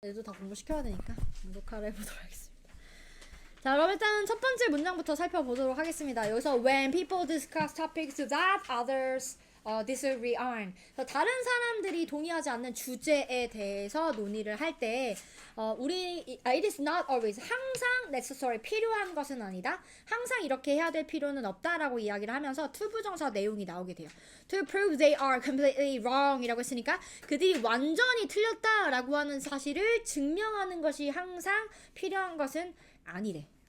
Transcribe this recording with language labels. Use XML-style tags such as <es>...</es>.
<ko>얘도 다 공부시켜야 되니까 녹화를 해보도록 하겠습니다. 자, 그럼 일단 첫 번째 문장부터 살펴보도록 하겠습니다. 여기서</ko> <en>when people discuss topics that others disagree on.</en> <ko>다른 사람들이 동의하지 않는 주제에 대해서 논의를 할 때</ko> <en>it is not always</en> <ko>항상 necessary 필요한 것은 아니다. 항상 이렇게 해야 될 필요는 없다라고 이야기를 하면서 투부정사 내용이 나오게 돼요.</ko> <en>To prove they are completely wrong</en> <ko>이라고 했으니까 그들이 완전히 틀렸다라고 하는 사실을 증명하는 것이 항상 필요한 것은 아니래.</ko>